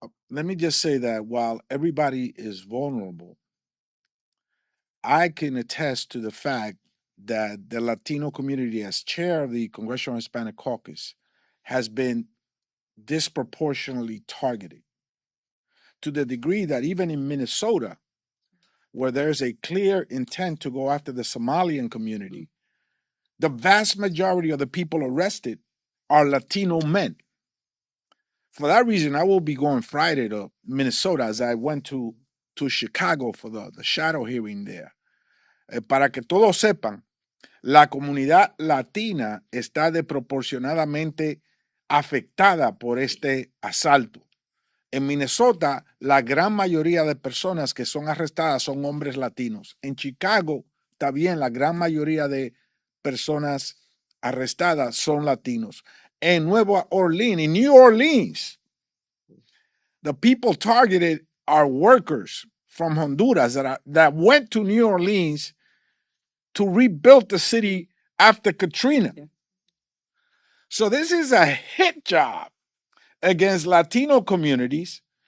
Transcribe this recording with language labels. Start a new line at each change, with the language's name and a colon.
English: Let me just say that while everybody is vulnerable, I can attest to the fact that the Latino community, as chair of the Congressional Hispanic Caucus, has been disproportionately targeted to the degree that even in Minnesota, where there's a clear intent to go after the Somalian community, the vast majority of the people arrested are Latino men. For that reason, I will be going Friday to Minnesota, as I went to Chicago for the shadow hearing there.
Spanish: Para que todos sepan, la comunidad latina está desproporcionadamente afectada por este asalto. En Minnesota, la gran mayoría de personas que son arrestadas son hombres latinos. En Chicago, también la gran mayoría de personas arrestadas son latinos. En Nueva Orleans,
English: in New Orleans, the people targeted are workers from Honduras that went to New Orleans to rebuild the city after Katrina. Yeah. So this is a hit job against Latino communities.